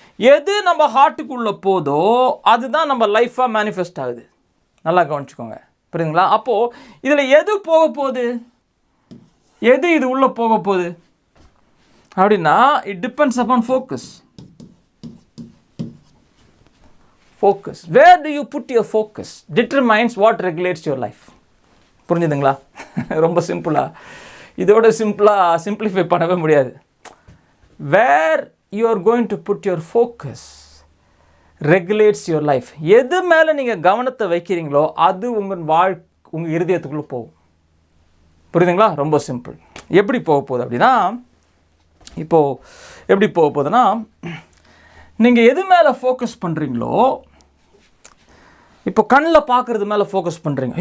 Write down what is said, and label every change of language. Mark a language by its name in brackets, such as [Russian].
[Tamil] எது நம்ம ஹார்ட்டுக்குள்ளே போதோ அதுதான் நம்ம லைஃபாக மேனிஃபெஸ்ட் ஆகுது. நல்லா கவனிச்சுக்கோங்க. புரியுதுங்களா? அப்போது இதில் எது போக போகுது, எது இது உள்ளே போக போகுது அப்படின்னா, [English] It depends upon focus. Focus. Where do you put your focus determines what regulates your life. [Tamil] புரிஞ்சுதுங்களா? ரொம்ப சிம்பிளாக, இதோட சிம்பிளிஃபை பண்ணவே முடியாது. [English] Where you are going to put your focus regulates your life. [Tamil] எது மேலே நீங்கள் கவனத்தை வைக்கிறீங்களோ அது உங்கள் இருதயத்துக்குள்ளே போகும். புரியுதுங்களா? ரொம்ப சிம்பிள். எப்படி போக போகுது அப்படின்னா, இப்போது எப்படி போக போகுதுன்னா, நீங்கள் எது மேலே ஃபோக்கஸ் பண்ணுறீங்களோ, இப்போ கண்ணில் பார்க்குறது மேலே ஃபோக்கஸ் பண்ணுறீங்க.